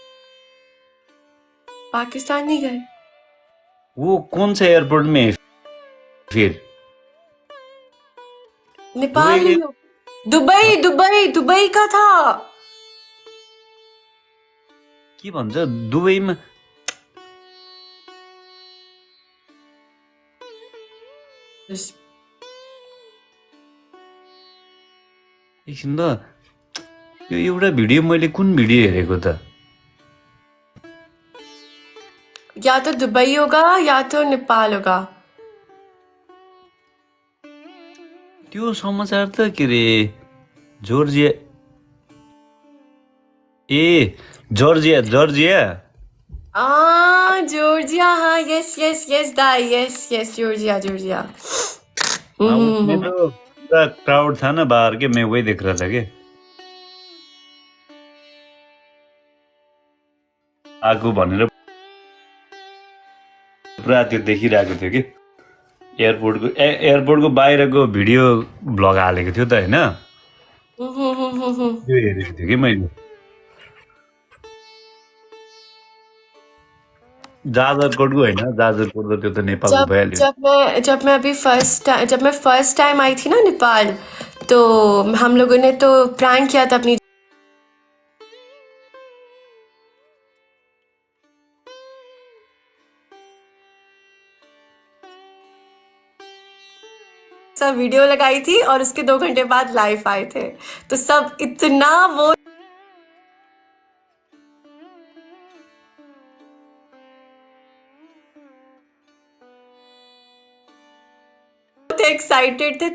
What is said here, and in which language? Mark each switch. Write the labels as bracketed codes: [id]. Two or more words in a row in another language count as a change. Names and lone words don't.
[hi] पाकिस्तान नहीं गए। वो कौन से एयरपोर्ट में है फिर? नेपाल दुबई नहीं हो, दुबई दुबई दुबई का था। [ne] के भन्छ दुबईमा? एकछिन ल, यो एउटा भिडियो मैले कुन भिडियो हेरेको त? [hi] या तो दुबई होगा या तो नेपाल होगा। [ne] त्यो समाचार त के रे, जर्जिया, ए जर्जिया जर्जिया। [hi] जॉर्जिया, हाँ [en] yes yes yes [hi] दाई, [en] yes yes [hi] जॉर्जिया जॉर्जिया। उसमें तो पूरा क्राउड था ना बाहर के, मैं वही देख रहा था [ne] के आगो भनेर पुरा त्यो देखिरहेको थियो कि एयरपोर्टको बाहिरको [en] video blog [ne] हालेको थियो त होइन, त्यो हेरेको थियो कि मैले। जाजरकोटको होइन, जाजरकोट त त्यो त नेपालको भइहाल्यो। [hi] जब मैं [en] first time [hi] आई थी ना नेपाल, तो हम लोगों ने तो प्रैंक किया था अपनी सब वीडियो लगाई थी और उसके 2 घंटे बाद लाइव आए थे, तो सब इतना वो एक्साइटेड थे।